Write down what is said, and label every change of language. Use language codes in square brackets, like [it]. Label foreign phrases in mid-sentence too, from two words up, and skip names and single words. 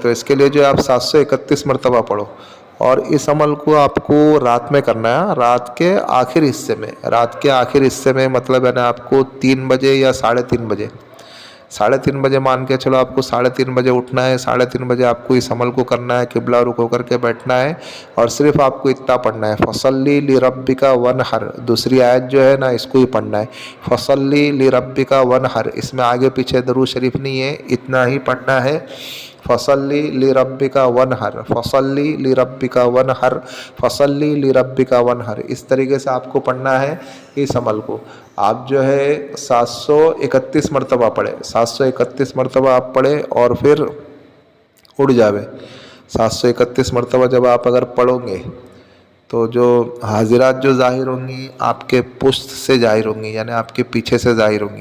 [ur] تو اس کے لیے جو آپ 731 مرتبہ پڑھو، اور اس عمل کو آپ کو رات میں کرنا ہے، رات کے آخر حصے میں، رات کے آخر حصے میں مطلب ہے نا آپ کو 3 بجے یا 3:30 بجے، 3:30 بجے مان کے چلو، آپ کو 3:30 بجے اٹھنا ہے، 3:30 بجے آپ کو اس عمل کو کرنا ہے، قبلہ رخ ہو کر کے بیٹھنا ہے، اور صرف آپ کو اتنا پڑھنا ہے، [ar] فَصَلِّ لِرَبِّكَ وَانْحَرْ۔ [ur] دوسری آیت جو ہے نا اس کو ہی پڑھنا ہے، [ar] فَصَلِّ لِرَبِّكَ وَانْحَرْ۔ [ur] اس میں آگے پیچھے درود شریف نہیں ہے، اتنا ہی پڑھنا ہے، [ar] فصل لربك وانحر، فصل لربك وانحر، فصل لربك وانحر. [ur] اس طریقے سے آپ کو پڑھنا ہے اس عمل کو۔ آپ جو ہے 731 مرتبہ پڑھے، 731 مرتبہ آپ پڑھے اور پھر اڑ جاوے. 731 مرتبہ جب آپ اگر پڑھو گے تو جو حاضرات جو ظاہر ہوں گی آپ کے پشت سے ظاہر ہوں گی، یعنی آپ کے پیچھے سے ظاہر ہوں گی.